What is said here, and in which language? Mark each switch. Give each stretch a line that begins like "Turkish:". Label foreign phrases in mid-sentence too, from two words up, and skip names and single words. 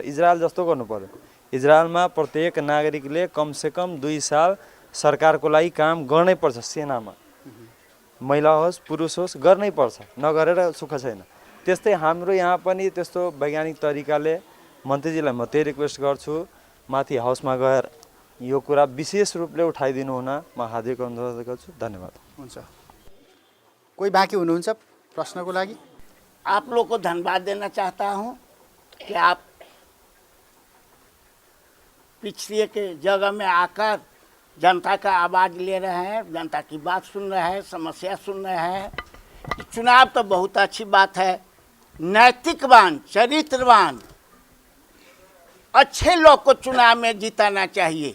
Nepali: इजरायल जस्तो गर्नु पर्यो। इजरायलमा प्रत्येक नागरिकले कमसेकम 2 साल सरकारको लागि काम गर्नै पर्छ, सेनामा महिला होस् पुरुष होस् गर्नै पर्छ, नगरेर सुख छैन। त्यस्तै हाम्रो यहाँ पनि त्यस्तो वैज्ञानिक तरिकाले मन्त्रीजीलाई म त्यही रिक्वेस्ट गर्छु, माथि हाउसमा गएर यो कुरा विशेष रूपले उठाइदिनु हुन म हार्दिक अनुरोध गर्छु। धन्यवाद। हुन्छ, कोही बाँकी हुनुहुन्छ प्रश्नको लागि?
Hindi: आप लोग को धन्यवाद देना चाहता हूं कि आप पिछड़े के जगह में आकर जनता का आवाज़ ले रहे हैं, जनता की बात सुन रहे हैं, समस्या सुन रहे हैं। चुनाव तो बहुत अच्छी बात है, नैतिकवान चरित्रवान अच्छे लोग को चुनाव में जिताना चाहिए।